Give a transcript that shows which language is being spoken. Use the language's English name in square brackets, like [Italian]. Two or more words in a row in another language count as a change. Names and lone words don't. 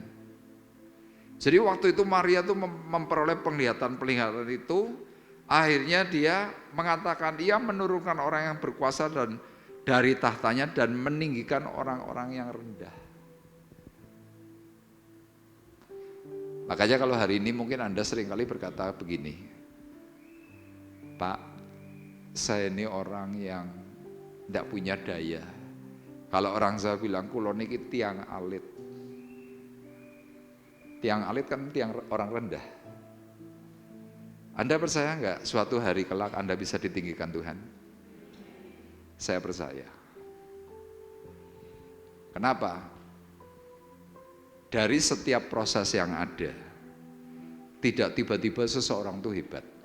[Indonesian] Jadi waktu itu Maria tuh memperoleh penglihatan-penglihatan itu, akhirnya dia mengatakan ia menurunkan orang yang berkuasa dan dari tahtanya dan meninggikan orang-orang yang rendah. Makanya kalau hari ini mungkin Anda seringkali berkata begini, Pak, saya ini orang yang tidak punya daya. Kalau orang Jawa bilang, [Javanese] kulo niki tiang alit. Tiang alit [Indonesian] kan tiang orang rendah. Anda percaya enggak suatu hari kelak Anda bisa ditinggikan Tuhan? Saya percaya. Kenapa? Dari setiap proses yang ada, tidak tiba-tiba seseorang itu hebat.